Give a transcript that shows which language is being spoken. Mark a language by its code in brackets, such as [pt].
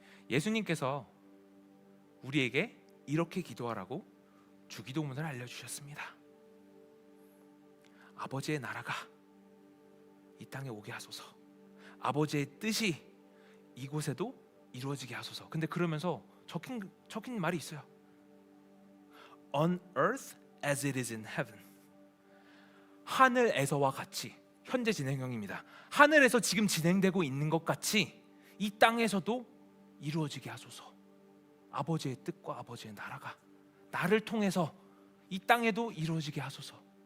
[ko] 예수님께서 우리에게 이렇게 기도하라고 주기도문을 알려주셨습니다. 아버지의 나라가 이 땅에 오게 하소서. 아버지의 뜻이 이곳에도 이루어지게 하소서. 근데 그러면서 적힌 말이 있어요. [en] On earth as it is in heaven. [ko] 하늘에서와 같이, 현재 진행형입니다. 하늘에서 지금 진행되고 있는 것 같이 이 땅에서도 이루어지게 하소서. 아버지의 뜻과 아버지의 나라가 나를 통해서 이 땅에도 이루어지게 하소서.